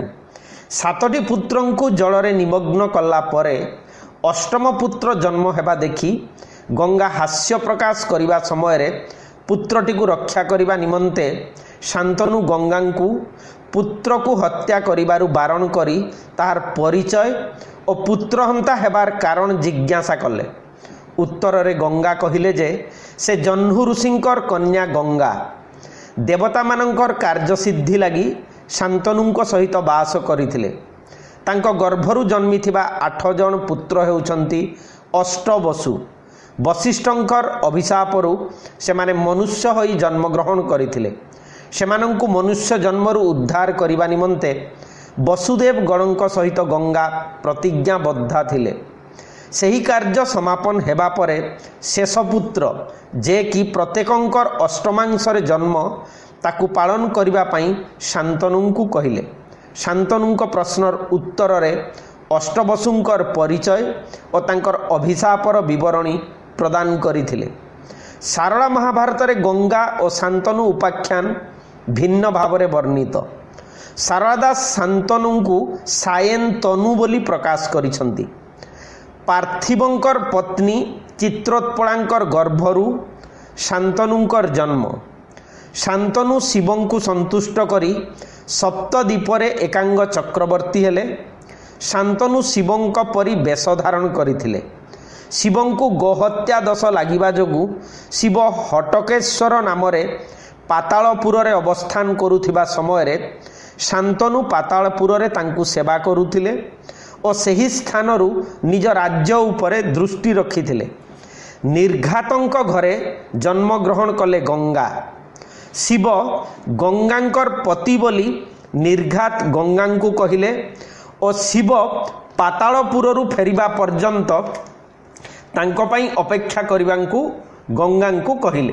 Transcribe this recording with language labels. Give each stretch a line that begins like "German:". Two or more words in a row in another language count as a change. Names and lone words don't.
Odia: ସାତଟି ପୁତ୍ରଙ୍କୁ ଜଳରେ ନିମଗ୍ନ କଲା ପରେ ଅଷ୍ଟମ ପୁତ୍ର ଜନ୍ମ ହେବା ଦେଖି ଗଙ୍ଗା ହାସ୍ୟ ପ୍ରକାଶ କରିବା ସମୟ ରେ ପୁତ୍ରଟି କୁ ରକ୍ଷା କରିବା ନିମନ୍ତେ ଶାନ୍ତନୁ ଗଙ୍ଗାଙ୍କୁ ପୁତ୍ର କୁ ହତ୍ୟା କରିବାରୁ ବାରଣ କରି ତାର ପରିଚୟ ଓ ପୁତ୍ରହନ୍ତା ହେବାର କାରଣ ଜିଜ୍ଞାସା କଲେ। ଉତ୍ତର ରେ ଗଙ୍ଗା କହିଲେ ଯେ ସେ ଜହ୍ନୁ ଋଷିଙ୍କର କନ୍ୟା ଗଙ୍ଗା ଦେବତା ମାନଙ୍କର କାର୍ଯ୍ୟ ସିଦ୍ଧି ଲାଗି ଶାନ୍ତନୁଙ୍କ ସହିତ ବାସ କରିଥିଲେ। ତାଙ୍କ ଗର୍ଭରୁ ଜନ୍ମିଥିବା 8 ଜଣ ପୁତ୍ର ହେଉଛନ୍ତି ଅଷ୍ଟବସୁ। ବଶିଷ୍ଠଙ୍କର ଅଭିଶାପରୁ ସେମାନେ ମନୁଷ୍ୟ ହୋଇ ଜନ୍ମଗ୍ରହଣ କରିଥିଲେ। ସେମାନଙ୍କୁ ମନୁଷ୍ୟ ଜନ୍ମରୁ ଉଦ୍ଧାର କରିବା ନିମନ୍ତେ ବସୁଦେବ ଗଣଙ୍କ ସହିତ ଗଙ୍ଗା ପ୍ରତିଜ୍ଞାବଦ୍ଧା ଥିଲେ। ସେହି କାର୍ଯ୍ୟ ସମାପନ ହେବା ପରେ ଶେଷପୁତ୍ର ଯେ କି ପ୍ରତ୍ୟେକଙ୍କର ଅଷ୍ଟମାଂଶରେ ଜନ୍ମ ତାକୁ ପାଳନ କରିବା ପାଇଁ ଶାନ୍ତନୁଙ୍କୁ କହିଲେ। ଶାନ୍ତନୁଙ୍କ ପ୍ରଶ୍ନର ଉତ୍ତର ରେ ଅଷ୍ଟବସୁଙ୍କର ପରିଚୟ ଓ ତାଙ୍କର ଅଭିଶାପର ବିବରଣୀ ପ୍ରଦାନ କରିଥିଲେ। ସାରଳା ମହାଭାରତ ରେ ଗଙ୍ଗା ଓ ଶାନ୍ତନୁ ଉପାଖ୍ୟାନ ଭିନ୍ନ ଭାବରେ ବର୍ଣ୍ଣିତ। ସାରଳାଦାସ ଶାନ୍ତନୁଙ୍କୁ ସାୟନ୍ତନୁ ବୋଲି ପ୍ରକାଶ କରିଛନ୍ତି। ପାର୍ଥିବଙ୍କର ପତ୍ନୀ ଚିତ୍ରୋତ୍ପଳାଙ୍କର ଗର୍ଭରୁ ଶାନ୍ତନୁଙ୍କର ଜନ୍ମ। ଶାନ୍ତନୁ ଶିବଙ୍କୁ ସନ୍ତୁଷ୍ଟ କରି ସପ୍ତଦ୍ୱୀପରେ ଏକାଙ୍ଗ ଚକ୍ରବର୍ତ୍ତୀ ହେଲେ। ଶାନ୍ତନୁ ଶିବଙ୍କ ପରି ବେଶ ଧାରଣ କରିଥିଲେ। ଶିବଙ୍କୁ ଗୋହତ୍ୟା ଦୋଷ ଲାଗିବା ଯୋଗୁ ଶିବ ହାଟକେଶ୍ୱର ନାମରେ ପାତାଳପୁର ରେ ଅବସ୍ଥାନ କରୁଥିବା ସମୟ ରେ ଶାନ୍ତନୁ ପାତାଳପୁର ରେ ତାଙ୍କୁ ସେବା କରୁଥିଲେ ଓ ସେହି ସ୍ଥାନରୁ ନିଜ ରାଜ୍ୟ ଉପରେ ଦୃଷ୍ଟି ରଖିଥିଲେ। ନିର୍ଘାତଙ୍କ ଘରେ ଜନ୍ମ ଗ୍ରହଣ କଲେ ଗଙ୍ଗା। ଶିବ ଗଙ୍ଗାଙ୍କର ପତି ବୋଲି ନିର୍ଘାତ ଗଙ୍ଗାଙ୍କୁ କହିଲେ ଓ ଶିବ ପାତାଳପୁରରୁ ଫେରିବା ପର୍ଯ୍ୟନ୍ତ ତାଙ୍କ ପାଇଁ ଅପେକ୍ଷା କରିବାକୁ ଗଙ୍ଗାଙ୍କୁ କହିଲେ।